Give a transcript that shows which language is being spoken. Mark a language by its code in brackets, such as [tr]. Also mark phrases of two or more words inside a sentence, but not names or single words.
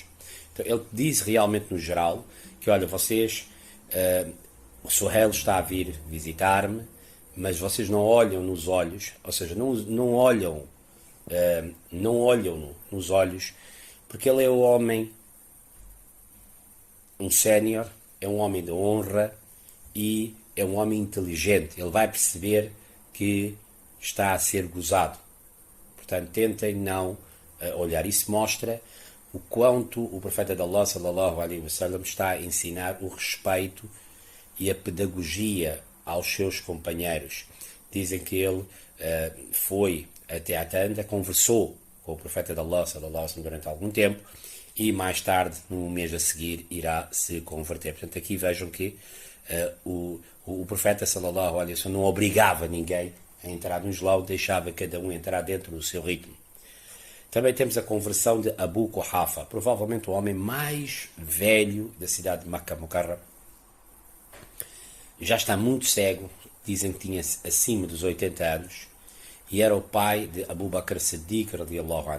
[pt] Então ele diz realmente no geral que, olha, vocês, o Suhail está a vir visitar-me, mas vocês não olham nos olhos, ou seja, não olham nos olhos, porque ele é um homem, um sénior, é um homem de honra, e é um homem inteligente. Ele vai perceber que está a ser gozado. Portanto, tentem não olhar. Isso mostra o quanto o profeta de Allah [ar] صلى الله عليه وسلم [pt] está a ensinar o respeito e a pedagogia aos seus companheiros. Dizem que ele foi até à tenda, conversou com o profeta de Allah [ar] صلى الله عليه وسلم [pt] durante algum tempo e mais tarde, no mês a seguir, irá se converter. Portanto, aqui vejam que o profeta [ar] صلى الله عليه وسلم [pt] não obrigava ninguém a entrar no Islão, deixava cada um entrar dentro do seu ritmo. Também temos a conversão de Abu Quhafa, provavelmente o homem mais velho da cidade de Makkah Mukarram. Já está muito cego, dizem que tinha acima dos 80 anos, e era o pai de Abu Bakr Siddiq [ar] رضي الله عنه.